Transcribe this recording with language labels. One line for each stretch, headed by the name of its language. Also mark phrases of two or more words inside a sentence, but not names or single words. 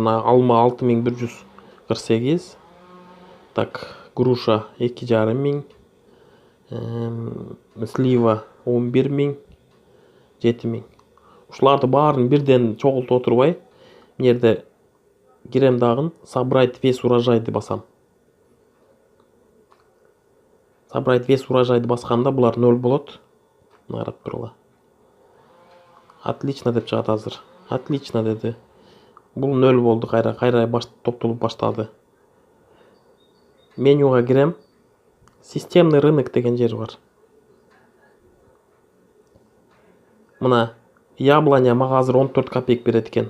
Russian: Мына алма 6148. Так, груша 2500, слива 11000, 7000.
Kyrgyz: Ушуларды баарын бирден чогултуп отурбай, мына жерде кирем дагы
Russian: собрать весь
Kyrgyz: урожайды басам.
Russian: Собрать весь
Kyrgyz: урожайды басканда булар 0 болот. Мына карап тургула. Отлично деп чыгат азыр. Отлично деди. Бул 0 болду, кайра топтолуп баштады. Менюга кирем.
Russian: Системный рынок
Kyrgyz: деген жер бар. Мына яблоня мага азыр 14 копейк берет экен.